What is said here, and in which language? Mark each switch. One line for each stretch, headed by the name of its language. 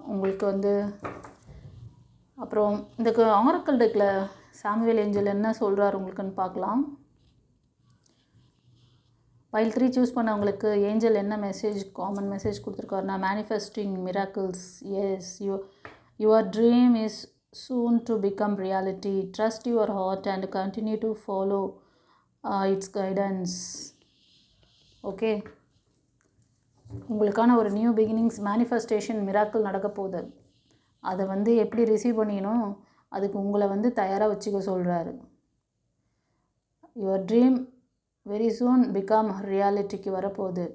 Tamil: உங்களுக்கு வந்து அப்புறம் இந்த ஆரக்கல் டெக்கில் சாமுவேல் ஏஞ்சல் என்ன சொல்கிறார் உங்களுக்குன்னு பார்க்கலாம். பைல் 3 சூஸ் பண்ணவங்களுக்கு ஏஞ்சல் என்ன message, common message கொடுத்துருக்காருன்னா, manifesting miracles.
English: Yes, your dream is soon to become reality. Trust your heart and continue to follow its guidance. Okay.
Tamil: உங்களுக்கான ஒரு நியூ பிகினிங்ஸ், மேனிஃபெஸ்டேஷன், மிராக்கிள் நடக்க போகுது. அதை வந்து எப்படி ரிசீவ் பண்ணிக்கணும், அதுக்கு உங்களை வந்து தயாராக வச்சுக்க சொல்கிறாரு.
English: your dream very soon become ரியாலிட்டிக்கு
Tamil: வரப்போகுது.